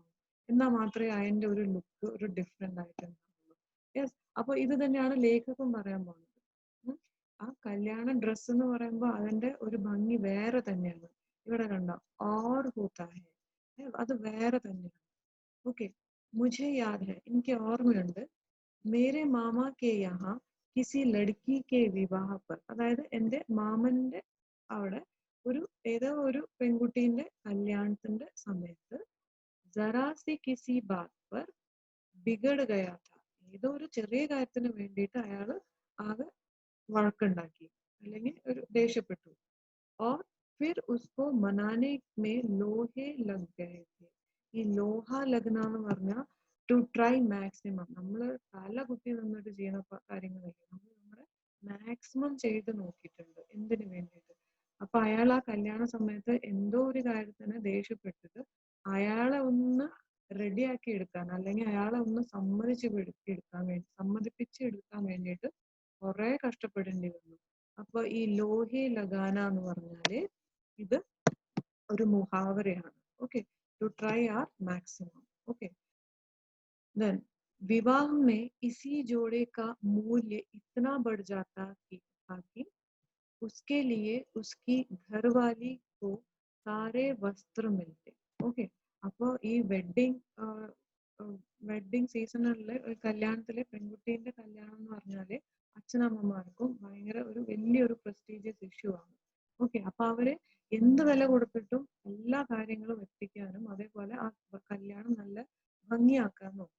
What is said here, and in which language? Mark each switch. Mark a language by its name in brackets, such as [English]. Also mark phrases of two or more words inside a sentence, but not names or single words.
[Malayalam] എന്നാൽ മാത്രമേ അതിന്റെ ഒരു ലുക്ക് ഒരു ഡിഫറെന്റ് ആയിട്ട് ഉണ്ടാവുള്ളൂ. യെസ്. അപ്പൊ ഇത് തന്നെയാണ് ലേഖകൻ പറയാൻ പോകുന്നത്. ആ കല്യാണ ഡ്രസ്സ് എന്ന് പറയുമ്പോൾ അതിന്റെ ഒരു ഭംഗി വേറെ തന്നെയാണ്. ഇവിടെ കണ്ടോ, [Hindi] और होता है, [Malayalam] അത് വേറെ തന്നെയാണ്. ഓക്കെ. [Hindi] मुझे याद है, [Malayalam] എനിക്ക് ഓർമ്മയുണ്ട്, [Hindi] मेरे मामा के यहाँ किसी लड़की के विवाह पर, [Malayalam] അതായത് എൻ്റെ മാമന്റെ അവിടെ ഏതോ ഒരു പെൺകുട്ടീന്റെ കല്യാണത്തിന്റെ സമയത്ത് [Hindi] ज़रा सी किसी बात पर बिगड़ गया था, [Malayalam] ഏതോ ഒരു ചെറിയ കാര്യത്തിന് വേണ്ടിയിട്ട് അയാൾ ആകെ വഴക്കുണ്ടാക്കി അല്ലെങ്കിൽ ഒരു ദേഷ്യപ്പെട്ടു. [Hindi] और फिर उसको मनाने में लोहे लग गए थे. [Malayalam] ഈ [Hindi] लोहा लगना [Malayalam] എന്ന് പറഞ്ഞാൽ [English] to try maximum, [Malayalam] നമ്മൾ തല കുത്തി നിന്നിട്ട് ചെയ്യുന്ന കാര്യങ്ങളല്ലേ, നമ്മൾ നമ്മുടെ മാക്സിമം ചെയ്ത് നോക്കിയിട്ടുണ്ട് എന്തിനു വേണ്ടിയിട്ട്. അപ്പൊ അയാൾ ആ കല്യാണ സമയത്ത് എന്തോ ഒരു കാര്യത്തിന് ദേഷ്യപ്പെട്ടിട്ട് അയാളെ ഒന്ന് റെഡിയാക്കി എടുക്കാൻ, അല്ലെങ്കിൽ അയാളെ ഒന്ന് സമ്മതിപ്പിച്ചെടുക്കാൻ വേണ്ടിയിട്ട് കുറെ കഷ്ടപ്പെടേണ്ടി വന്നു. അപ്പൊ ഈ [Hindi] लोहे लगाना [Malayalam] എന്ന് പറഞ്ഞാല് ഇത് ഒരു മുഹാവരയാണ്. [English] Okay. To try or maximum. Okay. [Hindi] देन विवाह में इसी जोड़े का मूल्य इतना बढ़ जाता कि उसके लिए उसकी घरवाली को सारे वस्त्र मिलते. [Malayalam] ഓക്കെ. അപ്പോൾ ഈ വെഡിങ് സീസണിലെ കല്യാണത്തിലെ പെൺകുട്ടീന്റെ കല്യാണം എന്ന് പറഞ്ഞാല് അച്ഛനമ്മമാർക്കും ഭയങ്കര ഒരു വലിയൊരു [English] prestigious issue [Malayalam] ആണ്. ഓക്കെ. അപ്പൊ അവര് എന്ത് വില കൊടുത്തിട്ടും എല്ലാ കാര്യങ്ങളും എത്തിക്കാനും അതേപോലെ ആ കല്യാണം നല്ല ഭംഗിയാക്കാൻ നോക്കും.